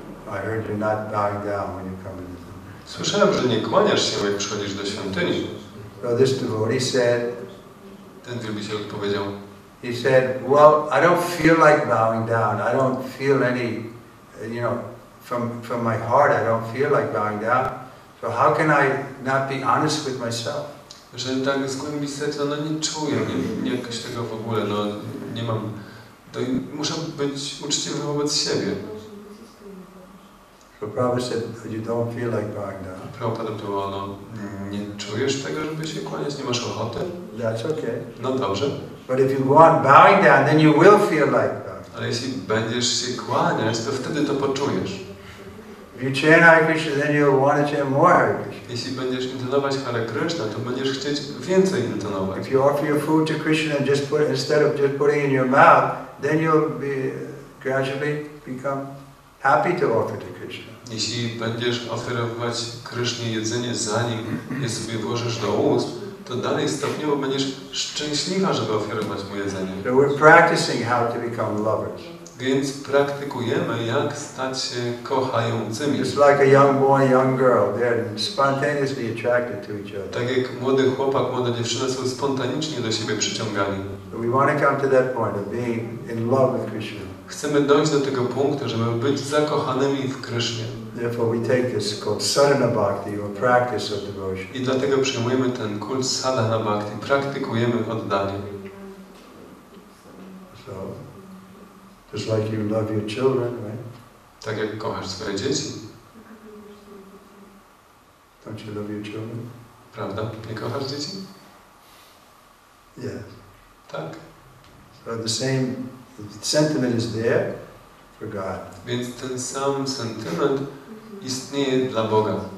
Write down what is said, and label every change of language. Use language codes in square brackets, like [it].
[en] I heard you're not bowing down when you come in the temple. [pl] słyszałem, że nie kłaniasz się, jak przychodzisz do świątyni. [en] So this devotee said, [pl] Ten wielbiciel odpowiedział, [en] he said, well, I don't feel like bowing down. I don't feel any, from my heart, I don't feel like bowing down. So how can I not be honest with myself? [pl] że tak z głębi serca, nie czuję, nie jakoś tego w ogóle, nie mam, to muszę być uczciwy wobec siebie. [en] So Prabhupada said, you don't feel like bowing down. [pl] Prabhupada było, nie czujesz tego, żeby się kłaniać, nie masz ochoty? [en] That's okay. [pl] No dobrze. [en] But if you go on bowing down, then you will feel like bowing. [pl] Ale jeśli będziesz się kłaniać, to wtedy to poczujesz. [en] If you chant Hare Krishna, then you'll want to chant more Hare Krishna. [pl] Jeśli będziesz intonować Hare Kryszna, to będziesz chcieć więcej intonować. [en] If you offer your food to Krishna and instead of just putting it in your mouth, then you'll gradually become happy to offer to Krishna. [pl] Jeśli będziesz oferować Krysznie jedzenie, zanim je sobie włożysz do ust, to dalej stopniowo będziesz szczęśliwa, żeby oferować mu jedzenie. [en] So we're practicing how to become lovers. [pl] Więc praktykujemy, jak stać się kochającymi. [en] Just like a young boy, young girl, they're spontaneously attracted to each other. [pl] Tak jak młody chłopak, młoda dziewczyna są spontanicznie do siebie przyciągani. [en] So we want to come to that point of being in love with Krishna. [pl] Chcemy dojść do tego punktu, żeby być zakochanymi w Krysznie. [en] Therefore we take this called sadhana bhakti, or practice of devotion. [pl] I dlatego przyjmujemy ten kult sadhana bhakti, praktykujemy oddanie. [en] So, just like you love your children, right? [pl] Tak jak kochasz swoje dzieci. [en] Don't you love your children? [pl] Prawda? Nie kochasz dzieci? [en] Yes. [pl] Tak. [en] So the same sentiment is there for God. [pl] Więc ten sam sentyment istnieje dla Boga.